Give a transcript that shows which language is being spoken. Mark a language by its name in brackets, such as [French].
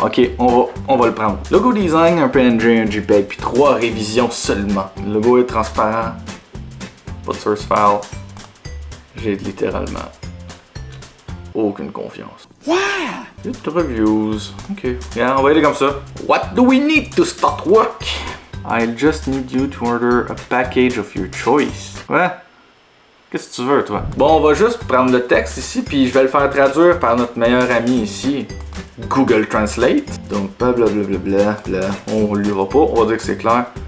[French] Ok, on va le prendre. Logo design, un PNG, un JPEG, puis 3 révisions seulement. Le logo est transparent. Pas de source file. J'ai littéralement aucune confiance. Wow! [English] 8 reviews. Ok. [French] Yeah, on va y aller comme ça. [English] What do we need to start work? I'll just need you to order a package of your choice. [French] Ouais. Qu'est-ce que tu veux, toi? Bon, on va juste prendre le texte ici, puis je vais le faire traduire par notre meilleur ami ici, Google Translate. Donc, blablabla, on ne lira pas, on va dire que c'est clair.